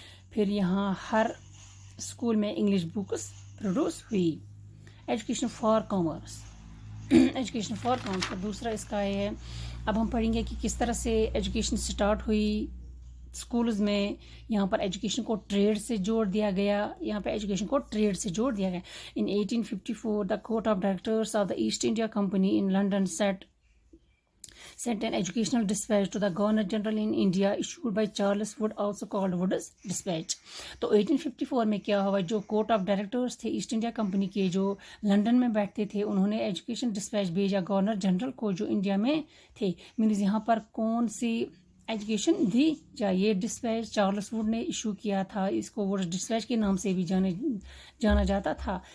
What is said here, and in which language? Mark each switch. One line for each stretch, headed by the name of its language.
Urdu: پھر یہاں ہر اسکول میں انگلش بکس پروڈیوس ہوئی. Education for commerce. Education for commerce دوسرا اس کا یہ ہے. اب ہم پڑھیں گے کہ کس طرح سے ایجوکیشن سٹارٹ ہوئی اسکولز میں. یہاں پر ایجوکیشن کو ٹریڈ سے جوڑ دیا گیا.
English: In 1854 the court of directors of the East India Company in London sent an educational dispatch to the Governor General in India issued by Charles Wood, also called Wood's Dispatch.
Urdu: تو 1854 میں کیا ہوا, جو court of directors تھے East India company کے جو London میں بیٹھتے تھے, انہوں نے ایجوکیشن ڈسپیچ بھیجا گورنر جنرل کو جو انڈیا میں تھے. مینز یہاں پر کون سی ایجوکیشن دی جائے. یہ ڈسپیچ چارلس ووڈ نے ایشو کیا تھا. اس کو ووڈ ڈسپیچ کے نام سے بھی جانا جاتا تھا.